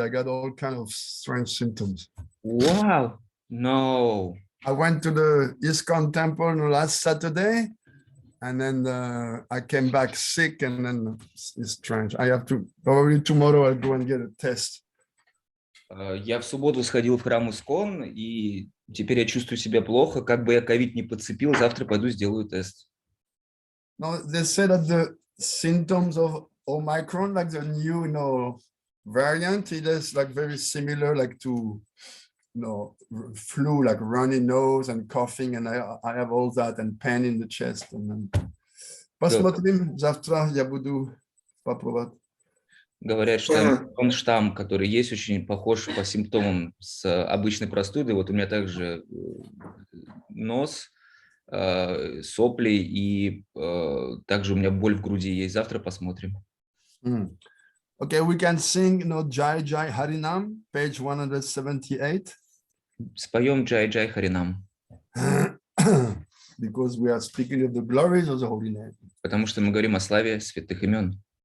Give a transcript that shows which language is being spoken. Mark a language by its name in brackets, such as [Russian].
[English] I got all kind of strange symptoms. Wow. No. I went to the ISKCON temple last Saturday, and then I came back sick, and then it's strange. I have to, probably tomorrow I'll go and get a test. [Russian] Я в субботу сходил в храм ISKCON, и теперь я чувствую себя плохо. Как бы я ковид не подцепил, завтра пойду сделаю тест. [English] No, they say that the symptoms of Omicron, like the new, variant, it is like very similar, like to, flu, like runny nose and coughing, and I have all that and pain in the chest. And then, [Russian] посмотрим, завтра я буду попробовать. Говорят, что он штамм, который есть, очень похож по симптомам с обычной простудой. Вот у меня также нос, сопли и также у меня боль в груди есть. Завтра посмотрим. [English] Okay, we can sing, Jai Jai Harinam, page 178. [Russian] Споем Jai Jai Harinam. [English] Because we are speaking of the glories of the holy name. [Russian] Потому что мы говорим о славе святых имен.